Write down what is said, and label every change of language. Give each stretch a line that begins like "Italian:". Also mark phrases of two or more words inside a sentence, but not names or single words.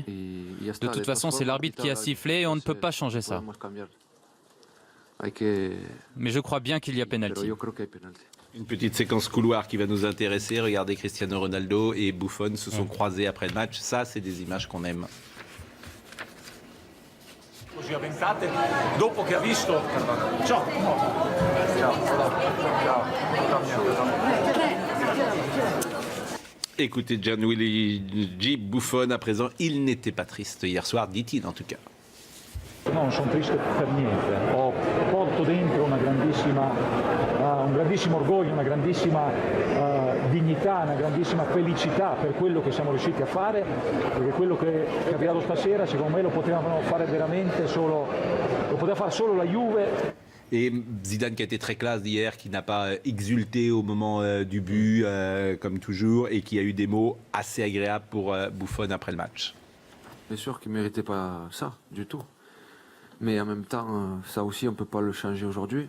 French: De toute façon, c'est l'arbitre qui a sifflé et on ne peut pas changer ça. Mais je crois bien qu'il y a penalty. Une petite séquence couloir qui va nous intéresser. Regardez, Cristiano Ronaldo et Buffon se sont croisés après le match. Ça, c'est des images qu'on aime.
Italian: Dopo che ha visto ciao.
French: Écoutez, Gianluigi Buffon à présent, il n'était pas triste hier soir, dit-il en tout cas.
Italian: Non sono triste per niente, porto dentro un grandissimo orgoglio, una grandissima dignità, una grandissima felicità per quello che siamo riusciti a fare, perché quello che è capitato stasera secondo me lo potevano fare veramente solo, lo poteva fare solo la Juve.
French: Et Zidane qui a été très classe hier, qui n'a pas exulté au moment du but, comme toujours, et qui a eu des mots assez agréables pour Buffon après le match. Bien sûr qu'il ne méritait pas ça, du tout. Mais en même temps, ça aussi, on ne peut pas le changer aujourd'hui.